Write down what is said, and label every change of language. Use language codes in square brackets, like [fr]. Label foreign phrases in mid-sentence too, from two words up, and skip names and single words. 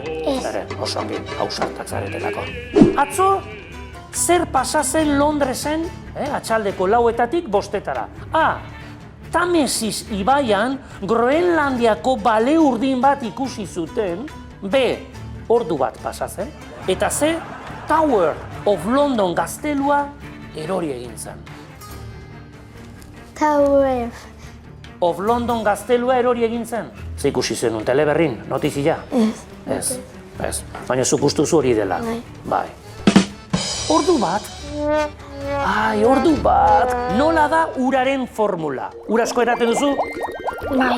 [eu] Oso ongi, hausartak zaretelako. Atzo, zer pasa zen Londresen, atxaldeko 4:00 5:00? A. Tamesis ibaian Groenlandiako bale urdin bat ikusi zuten. B. Ordu bat pasa zen. Eta C. Tower of London gaztelua erori egin zen. Tower of London gaztelua erori egin zen. Ze ikusi zenun, teleberrin, notizia? Ez. Ez. Baina zuk ustuzu hori dela. Bai. Ordu bat? Ai, ordu bat. Nola da uraren formula? Ura asko eraten duzu? Bai.